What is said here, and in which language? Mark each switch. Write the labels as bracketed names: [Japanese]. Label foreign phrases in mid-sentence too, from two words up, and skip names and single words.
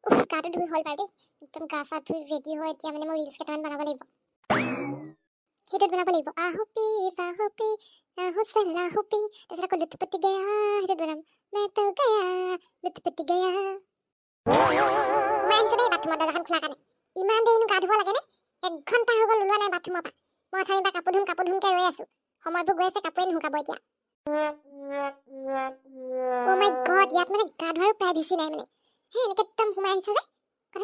[Assamese] গাটো ধুই হ'ল বাৰু দেই একদম গা চা ধুই ৰেডি হৈ এতিয়া মানে মই ৰিলছ কেইটামান বনাব লাগিব সেইটোত বনাব লাগিব আহুপি চলাহুপি তাৰপিছত আকৌ [Hindi] लुटपुटी गया [Assamese] সেইটোত বনাম [Hindi] मैं तो गया लुटपुटी गया [Assamese] মই আহিছো দেই বাথৰুমৰ দৰজাখন খোলা কাৰণে ইমান দেৰিনো গা ধুব লাগে নে 1 ঘণ্টা হৈ গ'ল ওলোৱা নাই বাথৰুমৰ পৰা মই অথনিৰ পৰা কাপোৰ ধুমকে ৰৈ আছো সময়বোৰ গৈ আছে কাপোৰে নুশুকাব এতিয়া [English] oh my god [Assamese] ইয়াত মানে গা ধোৱাৰ প্ৰায় বেছি নাই মানে হে এনেকে একদম সোমাই আহিছে যে কথাটো